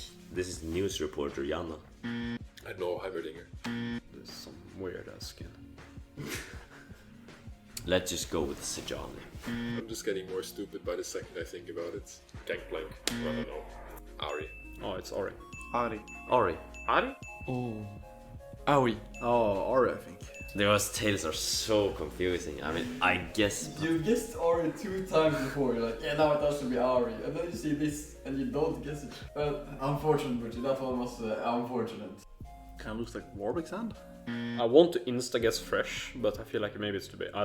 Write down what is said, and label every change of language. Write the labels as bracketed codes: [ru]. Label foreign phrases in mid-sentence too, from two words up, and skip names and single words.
[en] This is news reporter Jana. I know, Heimerdinger. There's some weird ass skin. Let's just go with Sejuani. I'm just getting more stupid by the second I think about it. Gangplank. I don't know. Ari. Oh, it's Ori. Ari. Ori. Ari? Oh. Aoi. Oh, Ori, I think. Those tales are so confusing. I mean, I guess... You guessed Ari 2 times before. You're like, yeah, now it has to be Ari. And then you see this and you don't guess it. Well, unfortunate, Butchie. That one was unfortunate. Kind of looks like Warwick's hand. I want to insta-guess Fresh, but I feel like maybe it's too big.